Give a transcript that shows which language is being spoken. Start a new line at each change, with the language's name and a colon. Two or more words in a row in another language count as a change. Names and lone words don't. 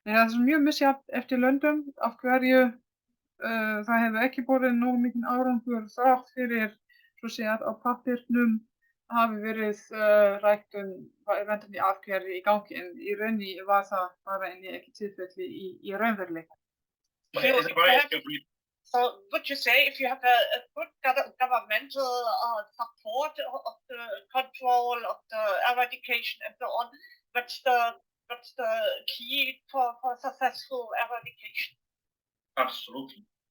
Icelandic: Það er mjög misjafnt eftir löndum af hverju það hefur ekki borið nógu mikinn árangur þrátt fyrir, svo segja, á pappírnum hafi verið rætt vandandi aðgerðir í gangi, en í rauninni var það bara ekki tilfelli í raunveruleika.
English: So would you say if you have a good governmental support of the control, of the eradication and so on, what's the key for successful eradication? Absolutely.